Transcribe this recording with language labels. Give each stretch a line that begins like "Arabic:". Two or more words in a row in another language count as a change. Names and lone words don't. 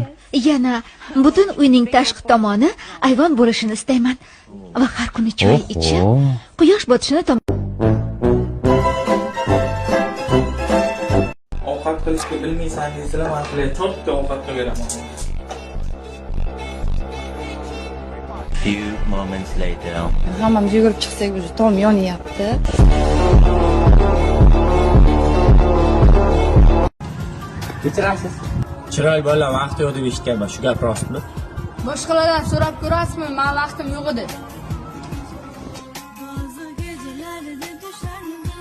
Uzbek: Yana butun uyning tashqi tomoni ayvon bo'lishini istayman va har kuni choy ichib, quyosh botishini Ovqat qilishga bilmaysan deysizlar, men qilay, cho'tda ovqat qilib
English: Few moments later.
Uzbek: Hammamiz yugurib chiqsak, уже tom yonyapti. Kechirasiz. Chiroy bola vaqti yo'q deb eshitganman, shu gap rostmi? Boshqalardan so'rab ko'rasizmi? Men vaqtim yo'q edi.